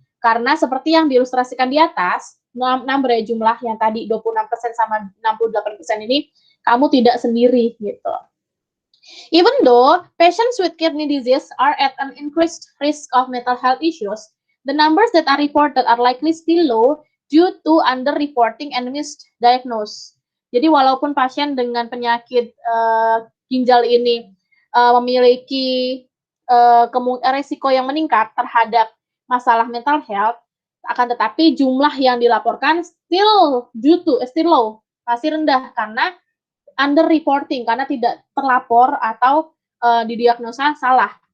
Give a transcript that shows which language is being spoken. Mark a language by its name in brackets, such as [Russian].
[Indonesian] Karena seperti yang diilustrasikan di atas, number jumlah yang tadi 26% sama 68% ini, kamu tidak sendiri gitu. [English] Even though patients with kidney disease are at an increased risk of mental health issues, the numbers that are reported are likely still low due to underreporting and misdiagnosis. [Indonesian] Jadi walaupun pasien dengan penyakit ginjal ini memiliki resiko yang meningkat terhadap masalah [English] mental health, [Indonesian] akan tetapi jumlah yang dilaporkan [English] still low, [Indonesian] masih rendah karena underreporting, karena tidak terlapor atau didiagnosa salah.